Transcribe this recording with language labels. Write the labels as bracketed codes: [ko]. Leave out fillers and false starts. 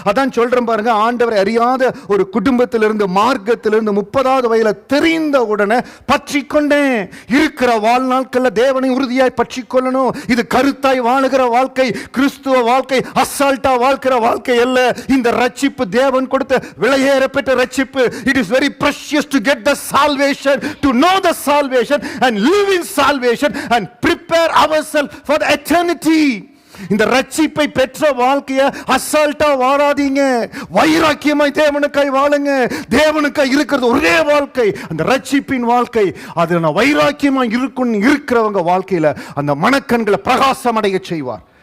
[ta] அதான் சொல்றேன் பாருங்க, ஆண்டவரை அறியாத ஒரு குடும்பத்திலிருந்து, மார்க்கத்திலிருந்து 30வது வயதில தெரிந்த உடனே பற்றி கொண்டேன். இருக்கிற வாழ்நாட்கள்ல தேவனை உறுதியாய் பற்றி கொள்ளணும். இது கருத்தாய் வாழுகிற வாழ்க்கை, கிறிஸ்துவ வாழ்க்கை, அசால்ட்டா வாழ்க்கிற வாழ்க்கை அல்ல. இந்த ரட்சிப்பு தேவன் கொடுத்த விலையேற பெற்ற ரட்சிப்பு. [en] It is very precious to get the salvation, to know the salvation and live in salvation and prepare ourselves for the eternity. [ta] இந்த ரட்சிப்பை பெற்ற வாழ்க்கைய அசால்ட்டா வாழாதீங்க, வைராக்கியமாய் தேவனுக்காய் வாழுங்க. தேவனுக்காய் இருக்கிறது ஒரே வாழ்க்கை, அந்த ரட்சிப்பின் வாழ்க்கை. அது நான் வைராக்கியமாய் இருக்கிறவங்க வாழ்க்கையில அந்த மனக்கண்களை பிரகாசம் அடைய செய்வார்.